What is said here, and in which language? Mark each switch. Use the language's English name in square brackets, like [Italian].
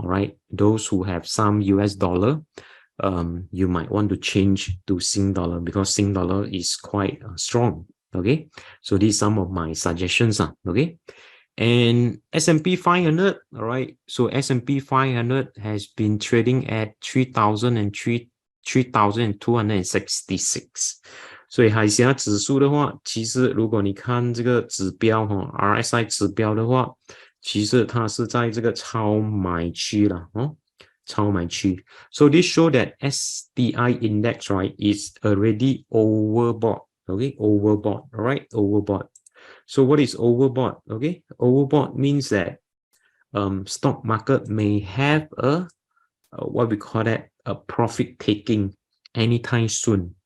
[English] All right, those who have some US dollar, you might want to change to Sing dollar because Sing dollar is quite strong. Okay, so these are some of my suggestions. Okay, and S&P 500. All right, so S&P 500 has been trading at 3,266。 [Chinese] 所以海峡指数的话，其实如果你看这个指标RSI 指标的话，其实它是在这个超买区了超买区。 [English] So this show that STI index, right, is already overbought. Okay, overbought. All right, overbought. So what is overbought? Okay, overbought means that stock market may have a what we call that a profit taking anytime soon.